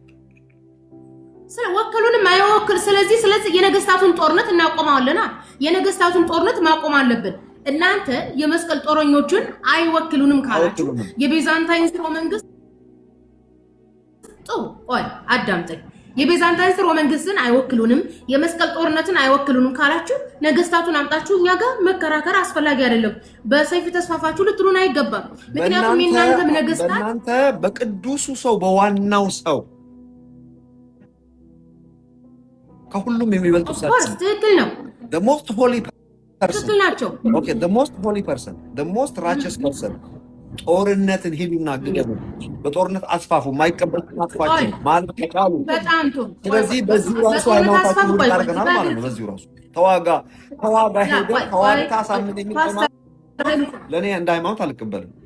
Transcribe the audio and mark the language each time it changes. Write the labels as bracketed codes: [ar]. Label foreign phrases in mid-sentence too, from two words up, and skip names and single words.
[am] ስለወከሉንም አይወክል። ስለዚህ የነገስታቱን ጦርነት እናቆማለና የነገስታቱን ጦርነት ማቆም አለብን። እናንተ የመስቀል ጦረኞችን አይወክሉንም ካላችሁ የቢዛንታይን ስርወ መንግስት አዳምጠኝ። የቢዛንታይን ስርወ መንግስትን አይወክሉንም፣ የመስቀል ጦርነትን አይወክሉንም ካላችሁ ነገስታቱን አምጣችሁ እኛ ጋር መከራከር አስፈላጊ አይደለም። በሰይፍ ተስፋፋችሁ ልትሉን አይገባም። ምክንያቱም የእናንተም ነገስታት በእናንተ በቅዱሱ ሰው በዋናው ሰው ከሁሉም የሚበልጡ ሰዎች ትክክል ነው። [en] the most holy person [am] ትክክል ናቸው። [en] okay the most holy person the most righteous person [am] ጦርነትን ሂዱና ግደሉ፣ በጦርነት አስፋፉ፣ ማይቀበል አጥፋቸው ማለት ከቻሉ በጣም ጥሩ። ስለዚህ በዚህ ራሱ ሃይማኖታችን ሁሉ ታርገናል ማለት ነው። በዚህ ራሱ ተዋጋ ሄደ ተዋጋ ሳምን የሚቆማ ለኔ እንደ ሃይማኖት አልቀበልም።